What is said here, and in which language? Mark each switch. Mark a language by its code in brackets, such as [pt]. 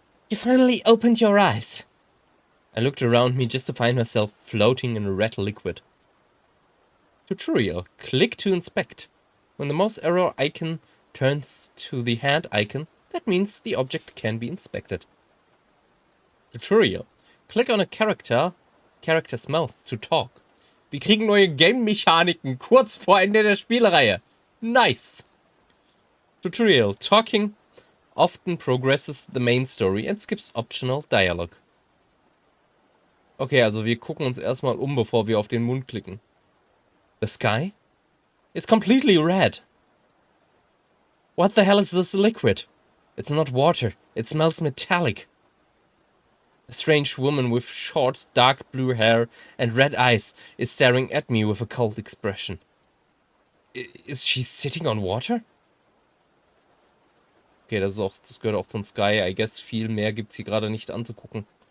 [en] You finally opened your eyes. I looked around me just to find myself floating in a red liquid. Tutorial. Click to inspect. When the mouse arrow icon turns to the hand icon, that means the object can be inspected. Tutorial. Click on a character's mouth to talk. [de] Wir kriegen neue Game-Mechaniken kurz vor Ende der Spielreihe. [en] Nice. Tutorial. Talking often progresses the main story and skips optional dialogue. [de] Okay, also wir gucken uns erstmal um, bevor wir auf den Mund klicken. [en] The sky? It's completely red. What the hell is this liquid? It's not water. It smells metallic. A strange woman with short, dark blue hair and red eyes is staring at me with a cold expression. Is she sitting on water? [de] Okay, das gehört auch zum Sky. [en] I guess [de] viel mehr gibt's hier gerade nicht anzugucken.